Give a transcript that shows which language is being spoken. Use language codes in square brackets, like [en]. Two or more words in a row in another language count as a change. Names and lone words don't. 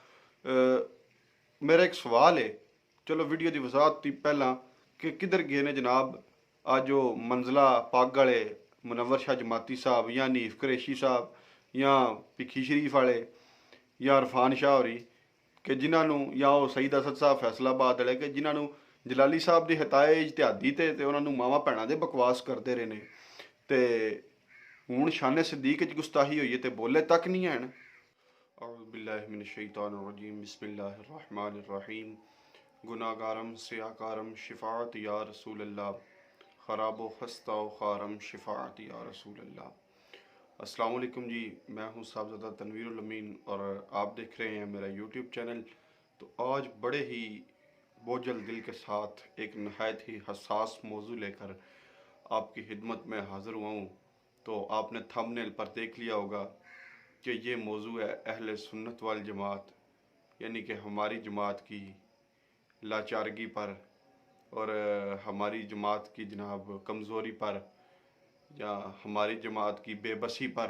[ur] میرا ایک سوال ہے، چلو ویڈیو کی وضاحت تھی پہلا کہ کدھر گئے نے جناب آج جو منزلہ پگ والے منور شاہ جماعتی صاحب یا حنیف قریشی صاحب یا بھکھی شریف والے یا عرفان شاہ ہوری کہ جنہوں نے یا وہ سعید اسد صاحب فیصل آباد والے کہ جنہوں نے جلالی صاحب کی خطائے اجتہادی تے انہوں نے [pa] ماواں بھیناں دے [ur] بکواس کرتے رہے نے [pa] تے ہن [ur] شان صدیق چ گستاخی ہوئی ہے تے بولے تک نہیں ہیں. [ar] أعوذ بالله من الشيطان الرجيم بسم الله الرحمن الرحيم. [fa] گناهکارم سیه‌کارم شفاعت یا رسول الله خراب و خسته خوارم شفاعت یا رسول الله. [ar] السلام علیکم [ur] جی، میں ہوں صاحبزادہ تنویر الامین اور آپ دیکھ رہے ہیں میرا یوٹیوب چینل. تو آج بڑے ہی بوجھل دل کے ساتھ ایک نہایت ہی حساس موضوع لے کر آپ کی خدمت میں حاضر ہوا ہوں. تو آپ نے تھمب نیل پر دیکھ لیا ہوگا کہ یہ موضوع ہے اہل سنت والجماعت، یعنی کہ ہماری جماعت کی لاچارگی پر اور ہماری جماعت کی جناب کمزوری پر یا ہماری جماعت کی بے بسی پر.